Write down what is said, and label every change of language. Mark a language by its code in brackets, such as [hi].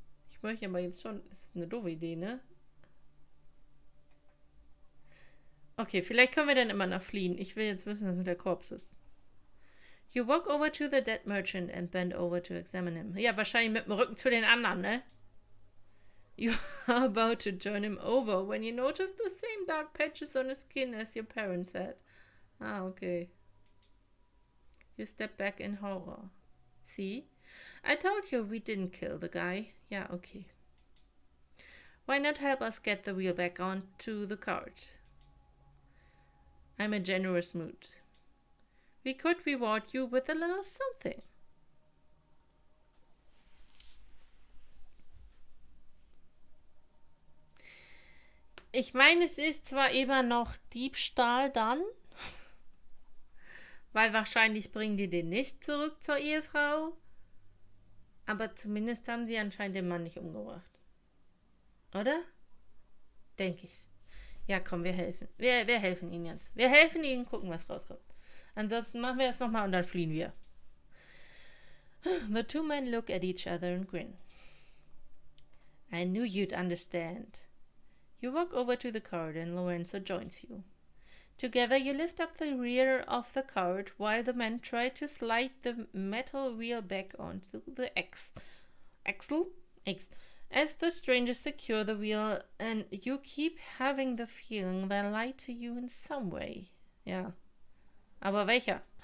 [de] Ich möchte aber jetzt schon, das ist eine doofe Idee, ne? Okay, vielleicht können wir dann immer noch fliehen. Ich will jetzt wissen, was mit der Korps ist. [en] You walk over to the dead merchant and bend over to examine him. [de] Ja, wahrscheinlich mit dem Rücken zu den anderen, ne? [en] You are about to turn him over when you notice the same dark patches on his skin as your parents had. Okay. You step back in horror. See? I told you we didn't kill the guy. Yeah, okay. Why not help us get the wheel back onto the cart? I'm in a generous mood. We could reward you with a little something. [de] Ich meine, es ist zwar immer noch Diebstahl dann, weil wahrscheinlich bringen die den nicht zurück zur Ehefrau, aber zumindest haben sie anscheinend den Mann nicht umgebracht. Oder? Denke ich. Ja, komm, wir helfen. Wir helfen ihnen jetzt. Wir helfen ihnen, gucken, was rauskommt. Ansonsten machen wir es nochmal und dann fliehen wir. [en] The two men look at each other and grin. I knew you'd understand. You walk over to the cart and Lorenzo joins you. Together you lift up the rear of the cart while the men try to slide the metal wheel back onto the axle as the strangers secure the wheel, and you keep having the feeling they lied to you in some way. [de] Ja. Aber welcher?